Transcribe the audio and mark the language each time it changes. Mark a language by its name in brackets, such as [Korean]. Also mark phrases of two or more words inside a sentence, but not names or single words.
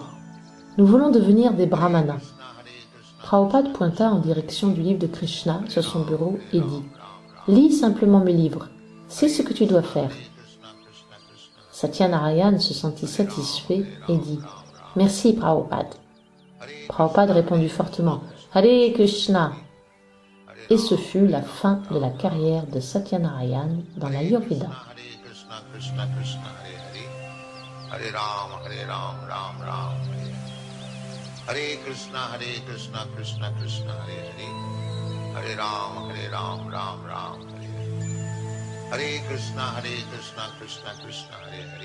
[French] Nous voulons devenir des brahmanas. » Prabhupada pointa en direction du livre de Krishna sur son bureau et dit « Lis simplement mes livres, c'est ce que tu dois faire. » Satya Narayan se sentit satisfait et dit « Merci Prabhupada. » Prabhupada répondit fortement « [Sanskrit] Hare Krishna [French] » et ce fut la fin de la carrière de Satya Narayan dans l'Ayurveda. [Sanskrit] Hare Ram, Ram Ram, Hare Hare. Hare Krishna, Krishna Hare Hare. Hare Ram, Ram Ram, Hare Hare. Hare Krishna, Krishna Hare Hare.